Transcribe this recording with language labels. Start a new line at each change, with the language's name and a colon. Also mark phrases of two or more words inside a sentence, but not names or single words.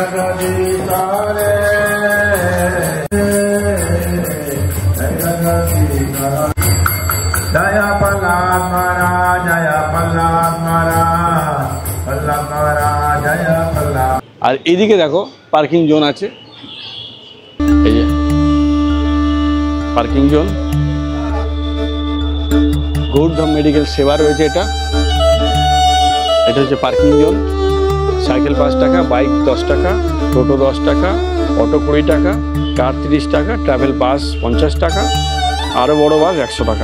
Bangla: जया प्रहलाद महाराज, जया प्रहलाद महाराज, प्रहलाद महाराज, जया प्रहलाद। আর এদিকে দেখো পার্কিং জোন আছে, এই যে পার্কিং জোন। গৌরধাম মেডিকেল সেবা রয়েছে এটা হচ্ছে পার্কিং জোন। সাইকেল 5 টাকা, বাইক 10 টাকা, টোটো 10 টাকা, অটো 20 টাকা, কার 30 টাকা, ট্রাভেল বাস 50 টাকা, আরও বড় বাস 100 টাকা।